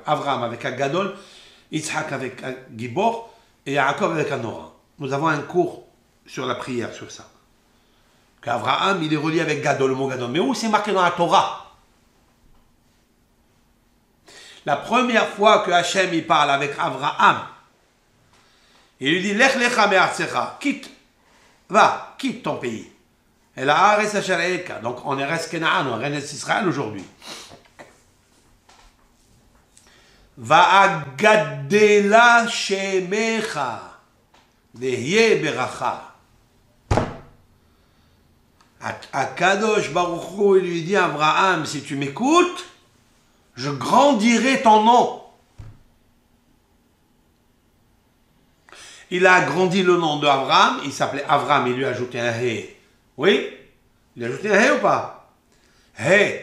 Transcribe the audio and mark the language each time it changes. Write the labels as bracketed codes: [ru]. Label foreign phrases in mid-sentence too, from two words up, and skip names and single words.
[fr] Avraham avec un Gadol, Yitzhak avec un Gibor et Yaakov avec un Nora. Nous avons un cours sur la prière, sur ça. Qu'Avraham, il est relié avec Gadol, le mot Gadol. Mais où c'est marqué dans la Torah? La première fois que Hachem il parle avec Avraham, il lui dit [he] לך לך מארצך, [fr] quitte, va, quitte ton pays. [he] אל הארץ אשר אראך. [fr] Donc on est Eretz Kenaan, on est Eretz Israël aujourd'hui. [he] ואגדלה שמך והיה ברכה. הקדוש ברוך הוא, [fr] il lui dit à Abraham, si tu m'écoutes, je grandirai ton nom. Il a agrandi le nom d'Abraham, il s'appelait Abraham, il lui a ajouté un He. Oui? Il a ajouté un He ou pas? He.